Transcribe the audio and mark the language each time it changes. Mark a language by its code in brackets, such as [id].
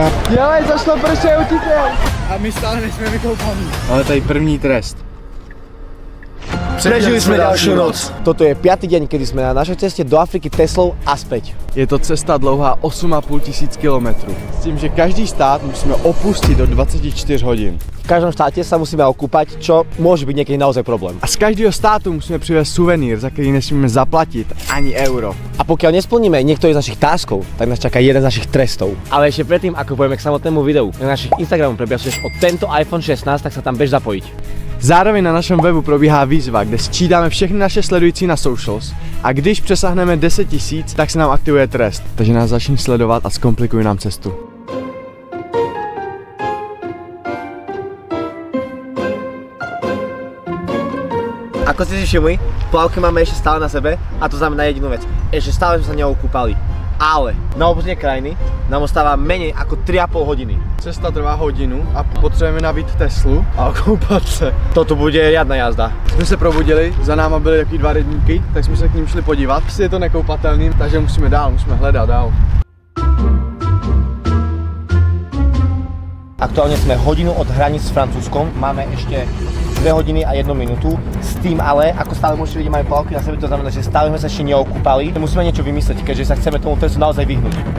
[cs] Dělej, zašlo prše, utíkej! A my stále nejsme vykoupaní. Ale tady první trest. [sk] Prežili sme ďalšiu noc. Toto je 5. deň, kedy sme na našej ceste do Afriky Teslou a späť. [cs] Je to cesta dlouhá 8,5 tisíc kilometrů. S tím, že každý stát musíme opustit do 24 hodin. [sk] V každom štáte sa musíme okúpať, čo môže byť niekedy naozaj problém. [cs] A z každého státu musíme přivést suvenír, za který nesmíme zaplatit ani euro. [sk] A pokiaľ nesplníme niektorý z našich táskov, tak nás čaká jeden z našich trestov. Ale ešte predtým, ako pôjdeme k samotnému videu, na našich Instagramu prebiažuješ o tento iPhone 16, tak sa tam bež zapojiť. [cs] Zároveň na našem webu probíhá výzva, kde sčítáme všechny naše sledující na socials a když přesáhneme 10 000, tak se nám aktivuje trest. Takže nás začni sledovat a zkomplikuj nám cestu. [sk] Ako ste si všimli, plavky máme ešte stále na sebe a to znamená jedinú vec. Ešte stále sme sa neokúpali. Ale na opustenie krajiny nám ostáva menej ako 3,5 hodiny. [cs] Cesta trvá hodinu a potřebujeme nabít Teslu a okoupat se. [sk] Toto bude riadna jazda. [cs] Jsme se probudili, za náma byly takový 2 rybníky, tak jsme se k ním šli podívat. Je to nekoupatelný, takže musíme dál, musíme hledat dál. [sk] Aktuálne sme hodinu od hraníc s Francúzskom, máme ešte 2 hodiny a 1 minútu. S tým ale, ako stále môžete vidieť, máme plavky na sebe, to znamená, že stále sme sa ešte neokúpali. Musíme niečo vymyslieť, keďže sa chceme tomu trestu naozaj vyhnúť.